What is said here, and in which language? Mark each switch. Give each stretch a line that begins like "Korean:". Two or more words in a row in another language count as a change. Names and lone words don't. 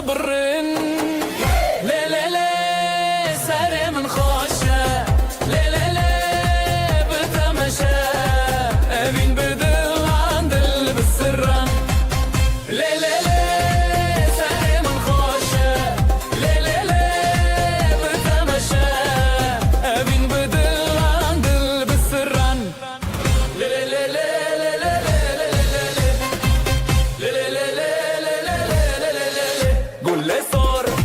Kurdish: birrin Le le le serê min xweş e Le le le bitemeşe Evîn bi dilan dil bi sirran Le le le serê min xweş e Le le le bitemeşe Evîn bi dilan dil bi sirran
Arabic: قول لي صوت